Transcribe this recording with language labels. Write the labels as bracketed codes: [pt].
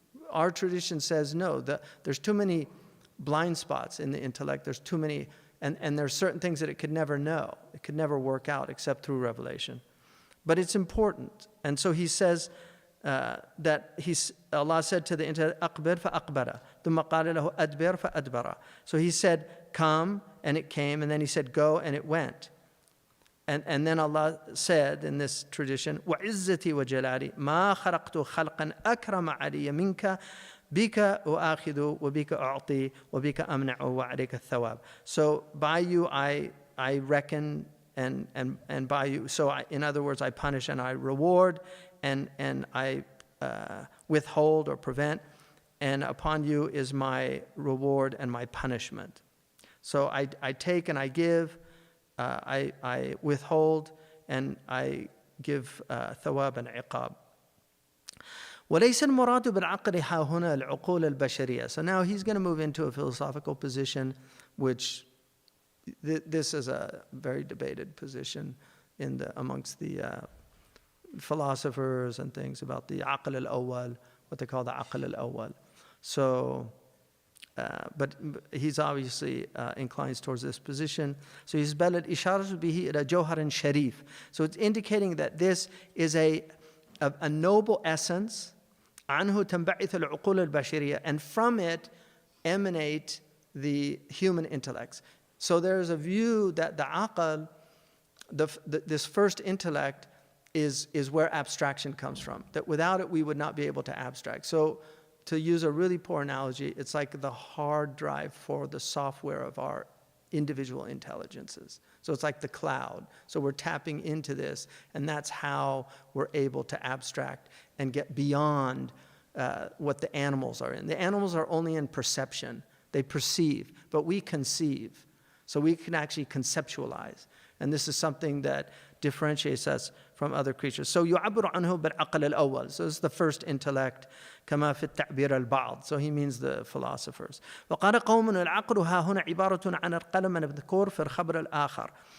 [en] Our tradition says no, there's too many blind spots in the intellect, there's too many, and there's certain things that it could never know, it could never work out except through revelation. But it's important. And so he says that Allah said to the intellect, [ar] أَقْبِرْ فَأَقْبَرَ ثُمَّ قَالَ لَهُ أَدْبِرْ فَأَدْبَرَ. [en] So he said, come, and it came, and then he said, go, and it went. And then Allah said in this tradition, [ar] وَعِزَّتِي وَجَلَالِي مَا خَلَقْتُ خَلْقًا أَكْرَمَ عَلِيَّ مِنْكَ بِكَ أُؤَاخِذُ وَبِكَ أُعْطِي وَبِكَ أَمْنَعُ وَعَلَيْكَ الثَّوَابِ. [en] So by you I reckon, and by you, so in other words, I punish and I reward, and I withhold or prevent, and upon you is my reward and my punishment. So I take and I give, I withhold, and I give thawab and iqab. [ar] وَلَيْسَ الْمُرَادُ بِالْعَقْلِ هَا هُنَا الْعُقُولَ الْبَشَرِيَّةِ. [en] So now he's going to move into a philosophical position, which this is a very debated position amongst the philosophers and things about the aql al-awwal, what they call the aql al-awwal. So, but he's obviously inclines towards this position. So he's [ar] بَلَ الْإِشَارَةُ بِهِ إِلَى جَوْهَرٍ شَرِيفٍ. [en] So it's indicating that this is a noble essence, [ar] عنه تنبعث العقول البشرية, [en] and from it emanate the human intellects. So there's a view that the aql, this first intellect, is where abstraction comes from. That without it, we would not be able to abstract. So to use a really poor analogy, it's like the hard drive for the software of our individual intelligences. So it's like the cloud. So we're tapping into this, and that's how we're able to abstract and get beyond what the animals are in. The animals are only in perception. They perceive, but we conceive. So we can actually conceptualize. And this is something that differentiates us from other creatures. [ar] So يعبر عنه بالعقل الأول. [en] So it's the first intellect. [ar] كما في التعبير البعض. [en] So he means the philosophers. [ar] وقال قوم العقل ها هنا عبارة عن القلم المذكور في الخبر الآخر.